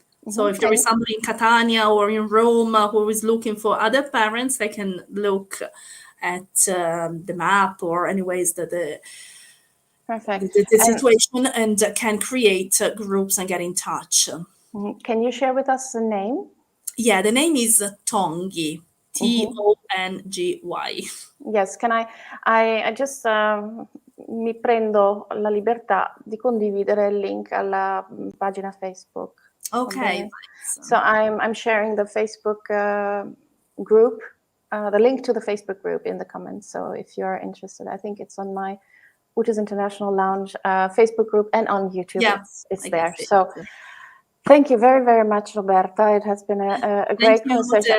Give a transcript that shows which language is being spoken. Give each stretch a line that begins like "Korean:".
English: So if there is somebody in Catania or in Rome who is looking for other parents, they can look at the map, or anyways the situation, and can create groups and get in touch. Can you share with us the name? Yeah, the name is Tongi. Tongy. Yes, can I just
Italian: mi prendo la libertà di condividere il link alla pagina Facebook.
English: Okay. So I'm sharing the Facebook group, the link to the Facebook group in the comments. So if you're interested, I think it's on my Uta's International Lounge Facebook group, and on YouTube. Yeah, it's there. So thank you very, very much, Roberta. It has been a great conversation.